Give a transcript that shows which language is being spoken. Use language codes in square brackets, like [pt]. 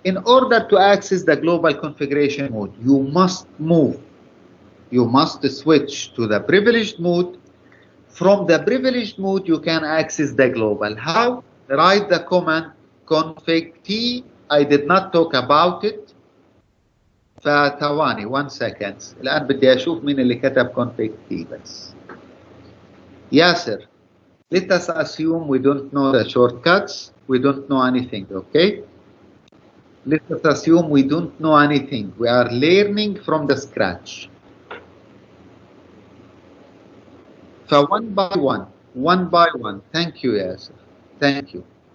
[en] In order to access the global configuration mode, you must move. You must switch to the privileged mode. From the privileged mode, you can access the global. How? Write the command config T. I did not talk about it. [ar] فثواني [en] 1 second. [ar] الآن بدي أشوف مين اللي كتب config T بس. [en] Yasser, let us assume we don't know the shortcuts. We don't know anything, okay? Let us assume we don't know anything. We are learning from the scratch. So one by one. Thank you, Yasser. Thank you.